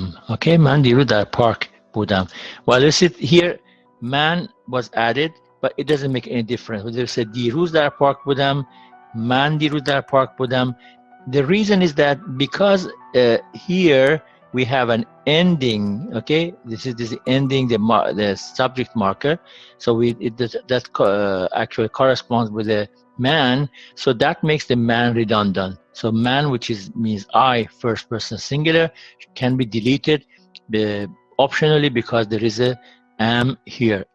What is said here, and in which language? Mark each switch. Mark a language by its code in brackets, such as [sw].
[en] Okay, [fa] من دیروز در پارک بودم. [en] Well, you see here, man was added, but it doesn't make any difference. Whether you say [fa] دیروز در پارک بودم, من دیروز در پارک بودم. [en] The reason is that because here we have an ending. Okay, this is ending, the subject marker. So that actually corresponds with the man. So that makes the man redundant. So man, which means I, first person singular, can be deleted optionally because there is a am here.